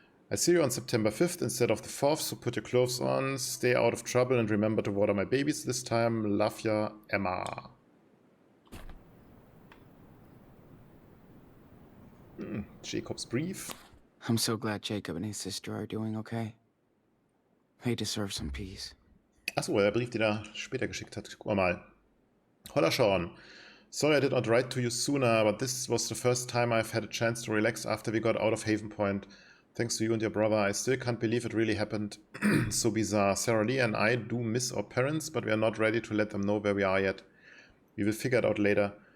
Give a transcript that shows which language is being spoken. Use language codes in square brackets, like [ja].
[en] I see you on September 5th instead of the 4th, so put your clothes on, stay out of trouble, and remember to water my babies this time. Love ya, Emma. Jacob's brief. I'm so glad Jacob and his sister are doing okay. They deserve some peace. [de] Achso, der Brief, den er später geschickt hat. Guck mal. Holla Sean. [en] Sorry I did not write to you sooner, but this was the first time I've had a chance to relax after we got out of Haven Point. Thanks to you and your brother, I still can't believe it really happened. So bizarre. Sarah Lee and I do miss our parents, but we are not ready to let them know where we are yet. We will figure it out later.